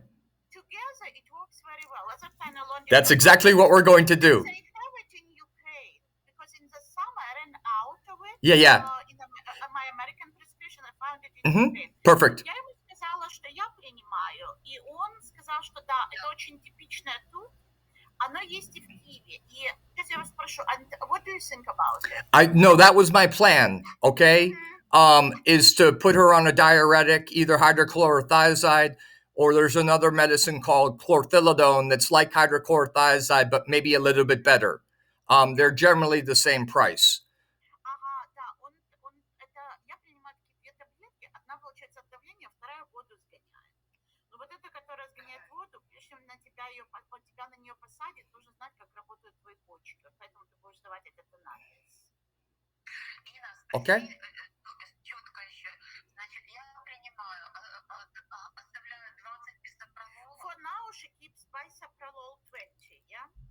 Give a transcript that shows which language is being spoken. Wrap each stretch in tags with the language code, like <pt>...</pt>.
<en>Together, it works very well. Losartan alone. That's exactly what we're going to do. They have it in Ukraine because in the summer I ran out of it. Yeah. In my American prescription, I found it in Ukraine. Perfect.</en> <ru>Я ему сказала, что я принимаю, и он сказал, что да, это очень типичное тут. Оно есть и в Киеве. И сейчас я вас спрошу,</ru> <en>what do you think about it? No, that was my plan. Okay, is to put her on a diuretic, either hydrochlorothiazide or there's another medicine called chlorthalidone that's like hydrochlorothiazide, but maybe a little bit better. They're generally the same price.</en> <ru>Ага, да, это, я принимаю такие 2 таблетки, одна получается от давления, вторая воду сгоняет. Но вот эта, которая сгоняет воду, прежде чем тебя на нее посадит, нужно знать, как работают твои почки. Поэтому ты будешь давать этот анализ.</ru> <en>Okay.</en> <ru>Четко еще. Значит, я принимаю, оставляю 20 бисопролол.</ru> <en>For now, she keeps bisoprolol 20, yeah?</en>